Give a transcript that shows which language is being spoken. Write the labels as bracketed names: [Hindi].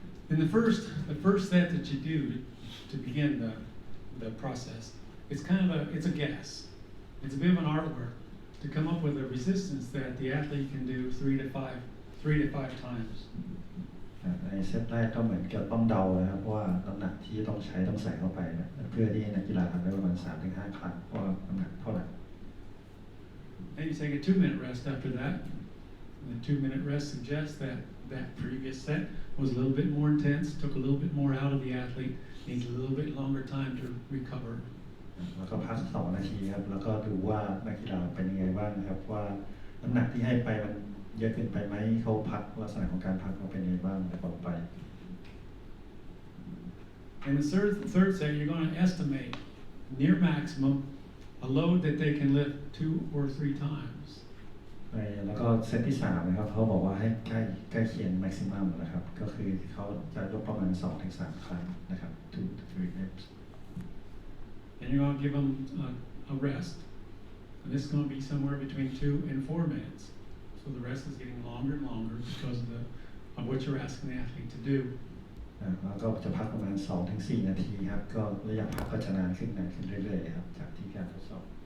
[English] And the first set that you do to begin the process, it's a guess. It's a bit of an artwork to come up with a resistance that the athlete can do 3 to 5 times. [Thai] ในเซตแรกก็เหมือนกับต้องเดานะครับว่าน้ำหนักที่ต้องใช้ต้องใส่เข้าไปนะเพื่อที่ให้นักกีฬาทำได้ประมาณ 3-5 ครั้งว่าน้ำหนักเท่าไหร่ [English] And you take a 2-minute rest after that. And the 2-minute rest suggests that that previous set was a little bit more intense, took a little bit more out of the athlete, needs a little bit longer time to recover. [Thai] แล้วก็พัก2 นาทีครับแล้วก็ดูว่านักกีฬาเป็นยังไงบ้างนะครับว่าน้ำหนักที่ให้ไปมันเยอะเกินไปไหมเขาพักลักษณะของการพักเขาเป็นยังไงบ้างต่อไป [English] In the third set, you're going to estimate near maximum a load that they can lift 2 or 3 times. [Thai] แล้วก็เซตที่3นะครับเขาบอกว่าให้ใกล้เคียง maximum นะครับก็คือเขาจะยกประมาณ 2-3 ครั้งนะครับ [English] 2 to 3 reps. And you're going to give them a rest. And this is going to be somewhere between 2 and 4 minutes. So the rest is getting longer and longer because of what you're asking the athlete to do. [Thai] แล้วก็จะพักประมาณ 2-4 นาทีครับก็ระยะพักก็จะนานขึ้นเรื่อยๆครับจากที่การทดสอบ